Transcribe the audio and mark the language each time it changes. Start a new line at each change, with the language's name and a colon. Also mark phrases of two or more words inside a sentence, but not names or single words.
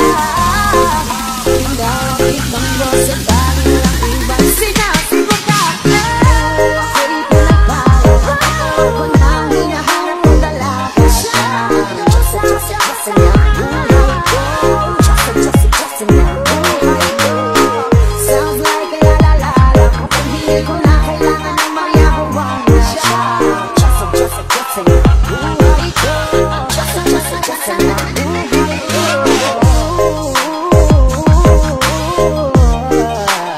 Filipino: Tinawag ibang boses, dahil lang ibang sinasagot ka. Ako'y pinagpala, natagpuan ko nang hinahanap kong dalaga. Siya ang Diyos na buhay ko. Diyos na buhay ko.
English: Sounds like a la-la-la-la,
Filipino: mukhang hindi ko na kailangan ng Maria Juana. Siya ang Diyos na buhay ko. Diyos na buhay ko.